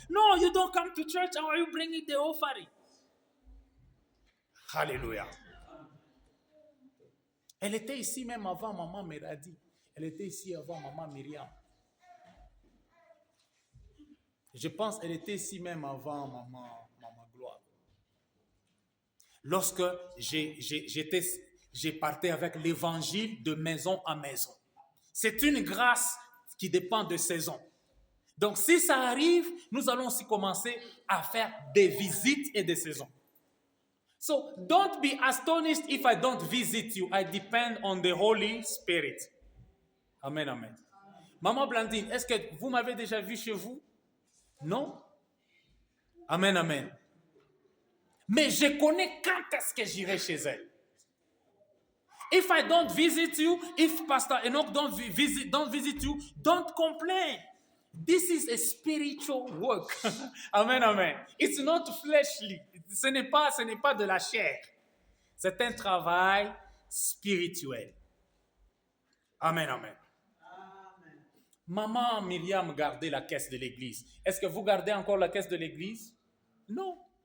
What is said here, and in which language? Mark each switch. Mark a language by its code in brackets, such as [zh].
[en] No, you don't come to church. How are you bringing the offering? Hallelujah. [fr] Elle était ici même avant Maman Meradi. Elle était ici avant Maman Myriam. Je pense qu'elle était ici même avant Maman Gloire. Lorsque j'ai parté avec l'évangile de maison à maison. C'est une grâce qui dépend de saison. Donc, si ça arrive, nous allons aussi commencer à faire des visites et des saisons. [en] So, don't be astonished if I don't visit you. I depend on the Holy Spirit. Amen, amen. [fr] Maman Blandine, est-ce que vous m'avez déjà vu chez vous? Non? Amen, amen. Mais je connais quand est-ce que j'irai chez elle. [en] If I don't visit you, if Pastor Enoch don't visit you, don't complain. This is a spiritual work. Amen, amen. It's not fleshly. [fr] Ce n'est pas de la chair. C'est un travail spirituel. Amen, amen. Maman Myriam gardait la caisse de l'église. Est-ce que vous gardez encore la caisse de l'église? Non.